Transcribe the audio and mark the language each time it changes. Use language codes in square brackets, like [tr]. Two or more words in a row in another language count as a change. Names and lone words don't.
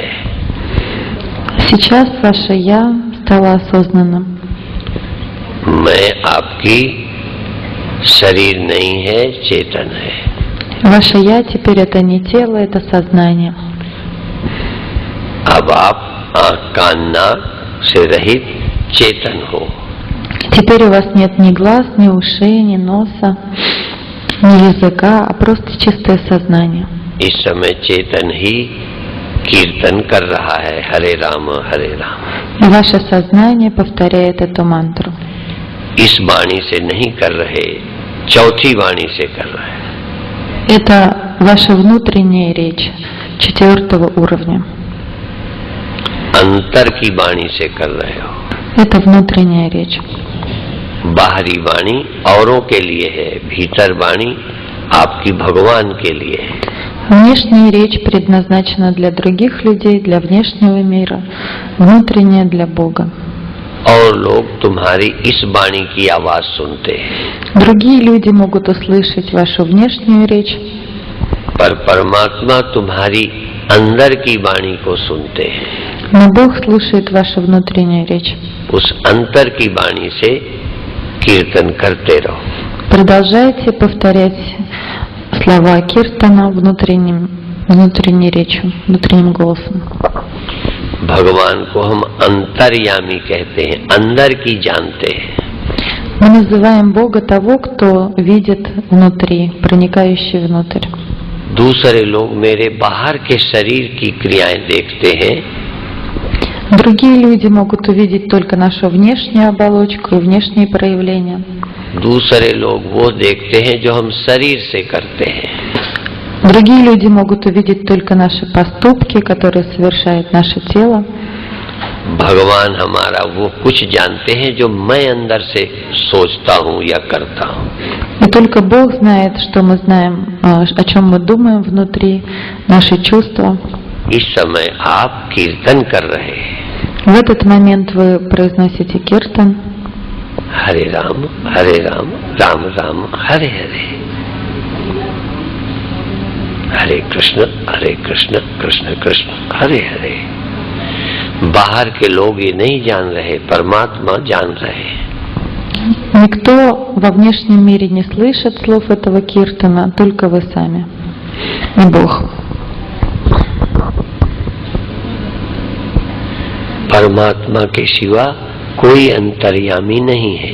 [ru] Сейчас ваше «я» стало осознанным. [hi] मैं आपकी शरीर नहीं है, चेतन है। [ru] Ваше «я» теперь это не тело, это сознание. [hi] अब आप आँख कान नाक से रहित चेतन हो। [ru] Теперь у вас нет ни глаз, ни ушей, ни носа. Не языка, а просто чистое сознание. [hi] इस समय चेतन ही कीर्तन कर रहा है, हरे राम हरे राम। [ru] И ваше сознание повторяет эту мантру. [hi] इस वाणी से नहीं कर रहे, चौथी वाणी से कर रहे हैं। [ru] Это ваша внутренняя речь 4-го уровня. [hi] अंतर की वाणी से कर रहे हो। [ru] Это внутренняя речь. [hi] बाहरी वाणी औरों के लिए है, भीतर वाणी आपकी भगवान के लिए है। [ru] Внешняя речь предназначена для других людей, для внешнего мира, внутренняя для Бога. [hi] और लोग तुम्हारी इस वाणी की आवाज सुनते हैं। [ru] Другие люди могут услышать вашу внешнюю речь, [hi] पर परमात्मा तुम्हारी अंदर की वाणी को सुनते हैं। [ru] но Бог слушает вашу внутреннюю речь. [hi] उस अंतर की वाणी से कीर्तन करते रहो। [ru] Продолжайте повторять слова киртана внутренней речью, внутренним голосом. [hi] भगवान को हम अंतर्यामी कहते हैं, अंदर की जानते हैं। [ru] Мы называем Бога того, кто видит внутри, проникающий внутрь. [hi] दूसरे लोग मेरे बाहर के शरीर की क्रियाएं देखते हैं, [ru] Другие люди могут увидеть только нашу внешнюю оболочку и внешние проявления. [hi] दूसरे लोग वो देखते हैं जो हम शरीर से करते हैं। [ru] Другие люди могут увидеть только наши поступки, которые совершает наше тело. [hi] भगवान हमारा वो कुछ जानते हैं जो मैं अंदर से सोचता हूँ या करता हूँ। [ru] И только Бог знает, что мы знаем, о чем мы думаем внутри, наши чувства. [hi] इस समय आप कीर्तन कर रहे हैं। [ru] В этот момент вы произносите киртан. [hi] हरे राम राम राम हरे हरे, हरे कृष्ण कृष्ण कृष्ण हरे हरे। बाहर के लोग ये नहीं जान रहे, परमात्मा जान रहे हैं। [ru] Никто во внешнем мире не слышит слов этого киртана, только вы сами и Бог. [hi] परमात्मा के सिवा कोई अंतर्यामी नहीं है।